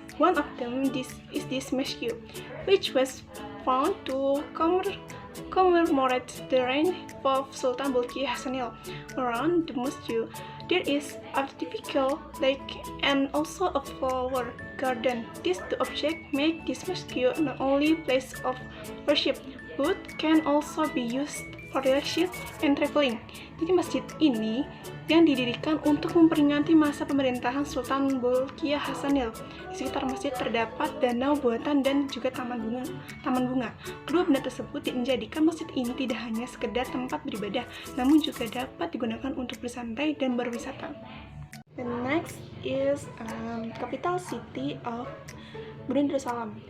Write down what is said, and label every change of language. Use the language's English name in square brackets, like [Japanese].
[English] One of them is this mosque, which was found to commemorate the reign of Sultan Bolkiah Hassanil. Around the mosque, there is artificial lake and also a flower garden. These two objects make this mosque not only place of worship, but can also be used for relaxation and traveling. [Indonesian] Jadi masjid ini yang didirikan untuk memperingati masa pemerintahan Sultan Bolkiah Hassanil. Di sekitar masjid terdapat danau buatan dan juga taman bunga. Kedua benda tersebut menjadikan masjid ini tidak hanya sekedar tempat beribadah, namun juga dapat digunakan untuk bersantai dan berwisata. [English] The next is capital city of Brunei Darussalam.